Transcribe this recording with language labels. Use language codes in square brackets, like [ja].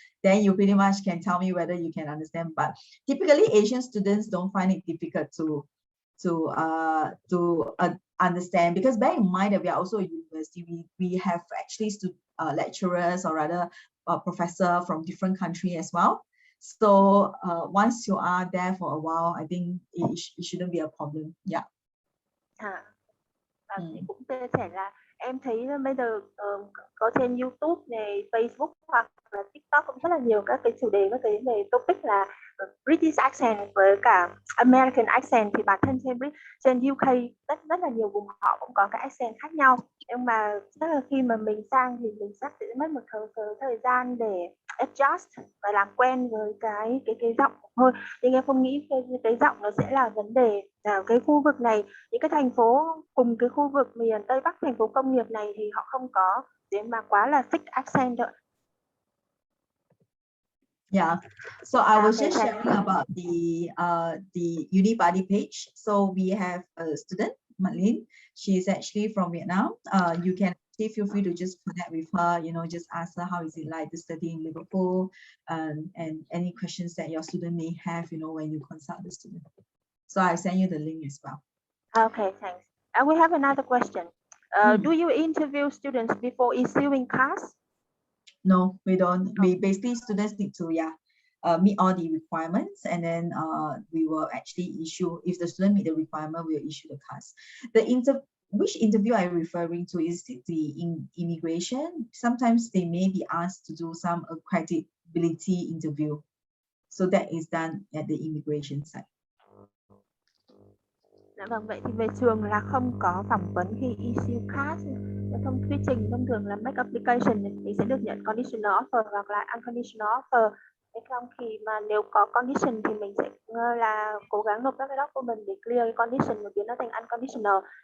[en] Then you pretty much can tell me whether you can understand. But typically Asian students don't find it difficult to understand, because bear in mind that we are also a university. We have actually lecturers, or rather professor from different countries as well. So once you are there for a while, I think it shouldn't be a problem. Yeah. [vi] Thì cũng chia sẻ là em thấy bây giờ có trên YouTube này, Facebook hoặc là TikTok cũng rất là nhiều các cái chủ đề, các cái về topic là British accent với cả American accent. Thì bản thân trên UK rất là nhiều vùng họ cũng có cái accent khác nhau, nhưng mà chắc là khi mà mình sang thì mình sẽ mất một thời gian để adjust và làm quen với cái giọng thôi. Nhưng em không nghĩ cái giọng nó sẽ là vấn đề. Cái khu vực này, những cái thành phố cùng cái khu vực miền Tây Bắc, thành phố công nghiệp này thì họ không có đến mà quá là fixed accent đâu. [en] Yeah, so I was just sharing about the Unibody page. So we have a student, Malin. She's actually from Vietnam. You can feel free to just connect with her, just ask her how is it like to study in Liverpool, and any questions that your student may have, when you consult the student. So I send you the link as well. Okay, thanks. We have another question. Do you interview students before issuing cards? No, we don't. We basically, students need to meet all the requirements, and then we will actually issue, if the student meet the requirement, we'll issue the cards. Which interview I'm referring to is the immigration. Sometimes they may be asked to do some accreditability interview. So that is done at the immigration side. [vi] Dạ vâng, vậy thì về trường là không có phỏng vấn khi issue card. Thông quy trình thông thường là [en] make application [vi] thì sẽ được nhận conditional offer hoặc là unconditional offer. Trong khi mà nếu có condition thì mình sẽ là cố gắng nộp các cái document để clear cái condition và biến nó thành unconditional.